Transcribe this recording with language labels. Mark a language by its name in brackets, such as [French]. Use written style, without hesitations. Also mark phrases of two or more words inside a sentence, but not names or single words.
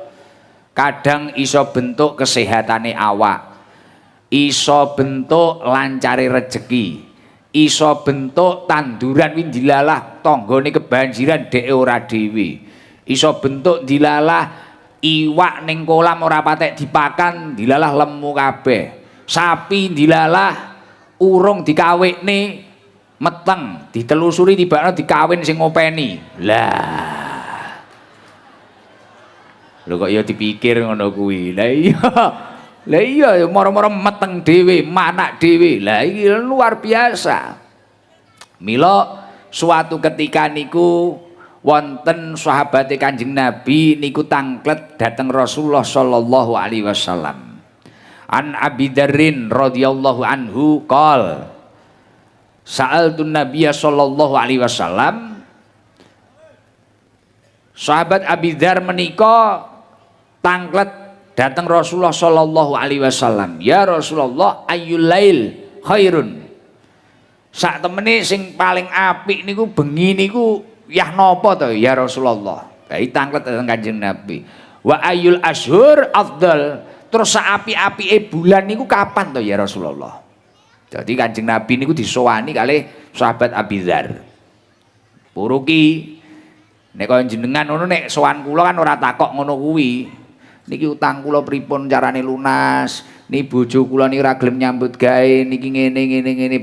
[Javanese] Kadang iso bentuk kesehatane awak, iso bentuk lancare rejeki, iso bentuk tanduran win dilalah tanggane kebanjiran dhek ora dhewe, iso bentuk dilalah iwak ning kolam ora patek dipakan dilalah lemu kabeh, sapi dilalah urung dikawekne meteng ditelusuri tibakno dikawin sing ngopeni. Lah lho kok ya dipikir ngono kuwi. Lah iya moro-moro meteng dhewe, manak dhewe. Lah iki [Indonesian] luar biasa. [Javanese] Mila [Indonesian] suatu ketika [Javanese] niku wonten sahabate Kanjeng Nabi niku tanglet dateng Rasulullah [Arabic] صلى الله عليه وسلم. عن أبي ذر رضي الله عنه قال سألت النبي صلى الله عليه وسلم. [Javanese] Sahabat Abi Dzar menika tanglet datang Rasulullah [Arabic] صلى الله عليه وسلم. يا رسول الله، أي الليل خير. [Javanese] Sak temene sing paling apik niku bengi niku yah napa to [Arabic] يا رسول الله. [Javanese] Kae tanglet dateng Kanjeng Nabi. [Arabic] وأي الأشهر أفضل. [Javanese] Terus sak apik-apike bulan niku kapan to [Arabic] يا رسول الله? [Javanese] Jadi Kanjeng Nabi niku disowani kalih sahabat Abi Dzar. Puruki nek kaya jenengan ngono nek sowan kula kan ora takok ngono kuwi. Niki utang kula pripun carane lunas, niki bojo kula niki ora gelem nyambut gawe, niki ngene.